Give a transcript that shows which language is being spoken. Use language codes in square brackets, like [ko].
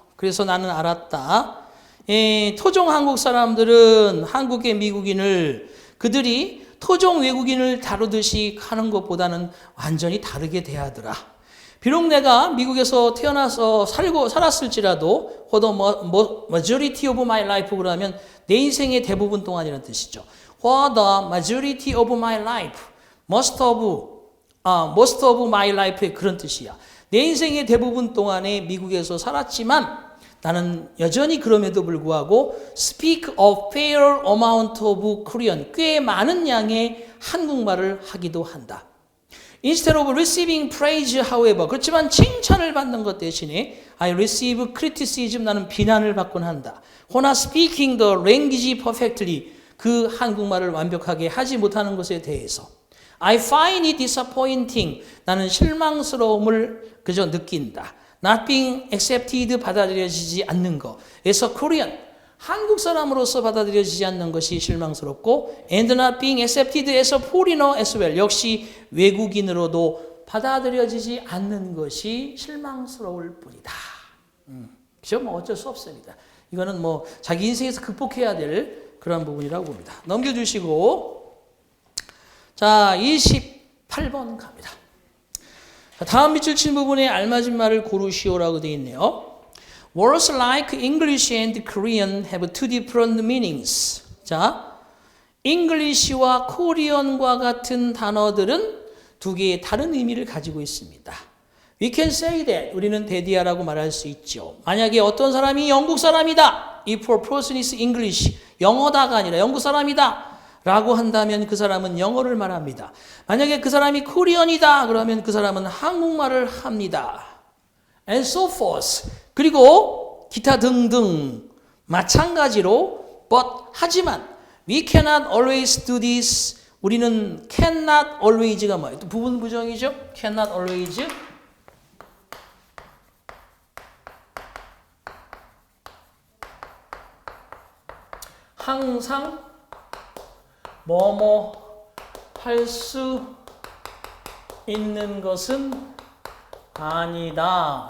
[ko] 그래서 나는 알았다. 토종 한국 사람들은 한국의 미국인을 그들이 토종 외국인을 다루듯이 하는 것보다는 완전히 다르게 대하더라. 비록 내가 미국에서 태어나서 살았을지라도 [en] for the majority of my life [ko] 그러면 내 인생의 대부분 동안이라는 뜻이죠. [en] For the majority of my life, most of my life의 [ko] 그런 뜻이야. 내 인생의 대부분 동안에 미국에서 살았지만 나는 여전히 그럼에도 불구하고 [en] speak a fair amount of Korean, [ko] 꽤 많은 양의 한국말을 하기도 한다. [en] Instead of receiving praise, however, [ko] 그렇지만 칭찬을 받는 것 대신에 [en] I receive criticism, [ko] 나는 비난을 받곤 한다. [en] When speaking the language perfectly, [ko] 그 한국말을 완벽하게 하지 못하는 것에 대해서 [en] I find it disappointing, [ko] 나는 실망스러움을 그저 느낀다. [en] Not being accepted, [ko] 받아들여지지 않는 것. [en] As a Korean, [ko] 한국 사람으로서 받아들여지지 않는 것이 실망스럽고 [en] and not being accepted as a foreigner as well. [ko] 역시 외국인으로도 받아들여지지 않는 것이 실망스러울 뿐이다. 그죠? 뭐 어쩔 수 없습니다. 이거는 뭐 자기 인생에서 극복해야 될 그런 부분이라고 봅니다. 넘겨주시고 자 28번 갑니다. 다음 밑줄 친 부분에 알맞은 말을 고르시오라고 되어 있네요. [en] Words like English and Korean have two different meanings. [ko] 자, English와 Korean과 같은 단어들은 두 개의 다른 의미를 가지고 있습니다. [en] We can say that. [ko] 우리는 대디하라고 말할 수 있죠. 만약에 어떤 사람이 영국 사람이다. [en] If a person is English, 영어다가 아니라 영국 사람이다. [ko] 라고 한다면 그 사람은 영어를 말합니다. 만약에 그 사람이 코리안이다. 그러면 그 사람은 한국말을 합니다. [en] And so forth. [ko] 그리고 기타 등등 마찬가지로 [en] but [ko] 하지만 [en] we cannot always do this. [ko] 우리는 [en] cannot always [ko] 가 뭐예요? 또 부분 부정이죠? cannot always. 항상 뭐뭐 할 수 있는 것은 아니다.